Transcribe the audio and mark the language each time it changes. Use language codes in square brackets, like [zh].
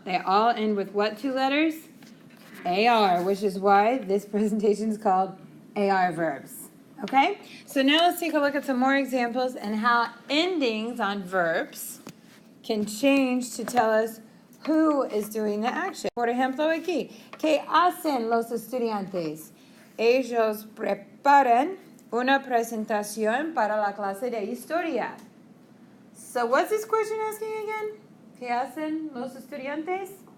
[en] They all end with what two letters? AR, which is why this presentation is called AR verbs. Okay? So now let's take a look at some more examples and how endings on verbs can change to tell us who is doing the action. [es] Por ejemplo, aquí, ¿qué hacen los estudiantes? Ellos preparan una presentación para la clase de historia. [en] So what's this question asking again? [es] ¿Qué hacen los estudiantes?